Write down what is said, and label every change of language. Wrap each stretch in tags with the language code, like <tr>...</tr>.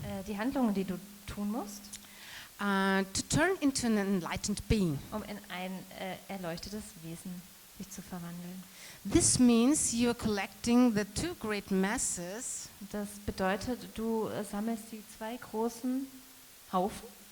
<de>Die Handlungen, die du tun musst,</de> <en>to turn into an enlightened being.</en> <de>um in ein erleuchtetes Wesen sich zu verwandeln.</de> <en>This means you are collecting the two great masses</en> <de>Das bedeutet, du sammelst die zwei großen Haufen</de>